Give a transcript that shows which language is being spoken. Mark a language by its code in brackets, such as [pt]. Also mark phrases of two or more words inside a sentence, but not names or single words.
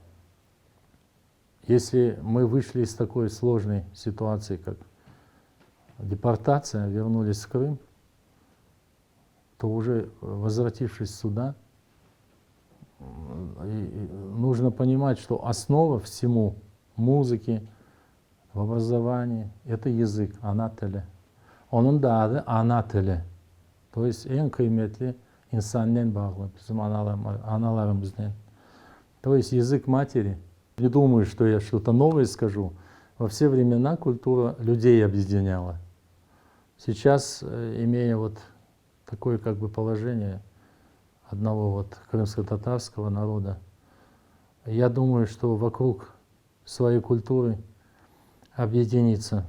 [ru] Если мы вышли из такой сложной ситуации, как депортация, вернулись в Крым, то уже возвратившись сюда, нужно понимать, что основа всему музыки, в образовании — это язык, [crh] ана теле. Onun da adı ana tili. [ru] То есть [crh] en kıymetli insanla bağlı, bizim аналарымыздан. [ru] То есть язык матери. Не думаю, что я что-то новое скажу. Во все времена культура людей объединяла. Сейчас, имея вот такое как бы положение одного вот крымско-татарского народа, я думаю, что вокруг своей культуры объединиться.